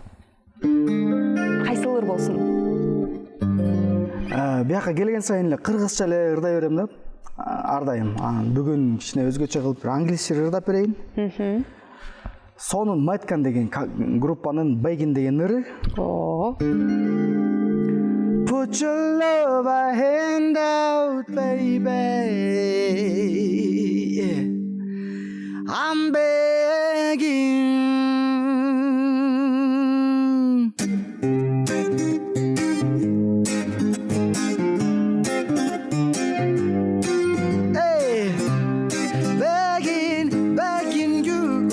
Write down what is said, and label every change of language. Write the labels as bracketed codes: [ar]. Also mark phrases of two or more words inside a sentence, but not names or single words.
[ky] Кайсылыр болсун? Бияка келген сайын эле кыргызча эле ырдай берем да. Ар дайым. Бүгүн кичине өзгөчө кылып бир англисче ырдап берейин. Сонун Майткан деген группанын Begin деген ыры. [en] Put your love a hand out, baby. I'm begging. Hey, begging you.